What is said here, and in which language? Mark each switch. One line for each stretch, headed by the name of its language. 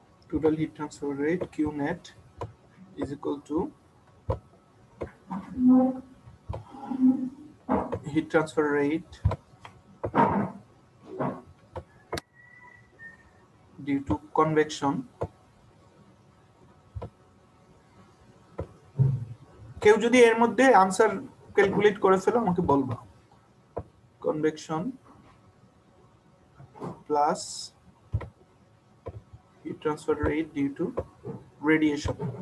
English: Total heat transfer rate Q net is equal to heat transfer rate due to convection.
Bangla: কেউ যদি এর মধ্যে answer calculate করে ফেলো আমাকে বলবা।
English: Convection plus heat transfer rate due to radiation.